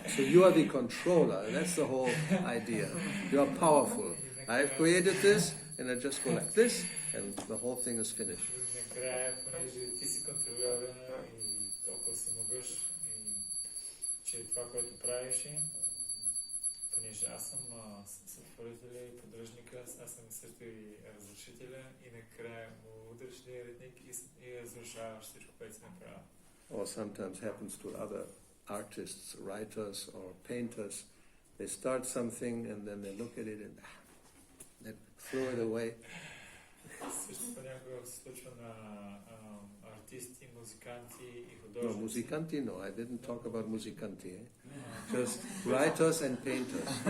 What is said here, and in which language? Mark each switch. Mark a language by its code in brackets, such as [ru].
[en] So you are the controller, that's the whole idea. You are powerful. I've created this, and I just go like this, and the whole thing is finished. [bg] Накрая, понеже ти си контролера и толкова си могъж, и че това, което правиш, понеже аз съм сътворителя и поддръжника, аз съм също и разрушителя, и накрая му удръж ретник и разрушаваш всичко, което си направил. [en] Or sometimes happens to other artists, writers, or painters. They start something and then they look at it and they throw it away. [bg] Също понякога се случва на артисти, музиканти и художници. [en] No, musicanti, no. I didn't talk about musicanti. Just writers and painters.